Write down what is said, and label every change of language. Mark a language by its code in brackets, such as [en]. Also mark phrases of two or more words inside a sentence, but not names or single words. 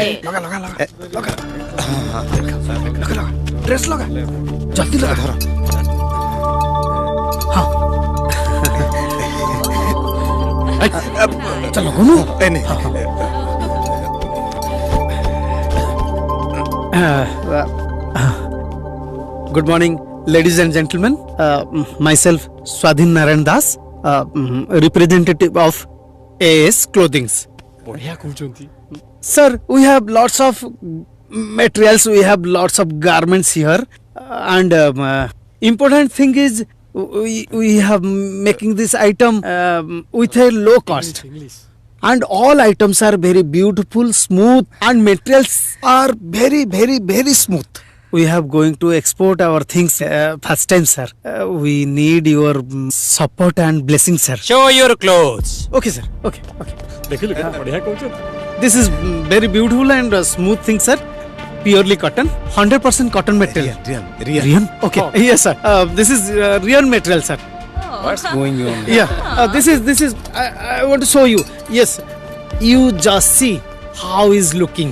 [hi] लगा लगा लगा लगा ड्रेस लगा जल्दी लगा धरो हाँ चलो घूमो [en] Good morning ladies and gentlemen, myself Swadhin Narayan Das, representative of AS Clothings. [or] ବଢ଼ିଆ କହଉଚନ୍ତି [en] Sir, we have lots of materials, we have lots of garments here, and important thing is we have making this item with a low cost. And all items are very beautiful, smooth, and materials are very, very, very smooth. We have going to export our things first time, sir. We need your support and blessing, sir. Show your clothes. Okay, sir. Okay, okay. [or] ଦେଖିଏ ବଢ଼ିଆ କହଉଚନ୍ତି [en] This is very beautiful and smooth thing, sir. Purely cotton, 100% cotton material. Riyan. Okay. Yes, sir. This is Riyan material, sir. What's going on? Yeah. This is. I want to show you. Yes. You just see how is looking.